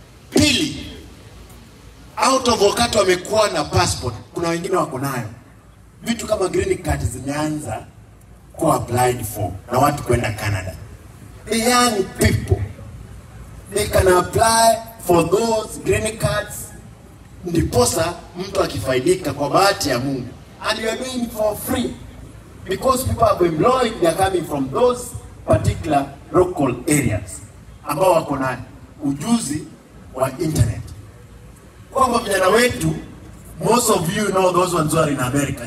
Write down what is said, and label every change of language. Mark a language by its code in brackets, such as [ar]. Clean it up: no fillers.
[sw] Pili, out of wakati wamekuwa na passport, kuna wengine wako nayo. Vitu kama green card zimeanza kuwa [en] applied for [sw] na watu kwenda Canada. [en] The young people, they can apply for those green cards. [sw] Ndiposa mtu akifaidika kwa bahati ya Mungu. [en] And you are doing it for free. Because people are employed, they are coming from those particular local areas [sw] ambao wako na ujuzi wa internet. Kwa vijana wetu, [en] most of you know those ones who are in America.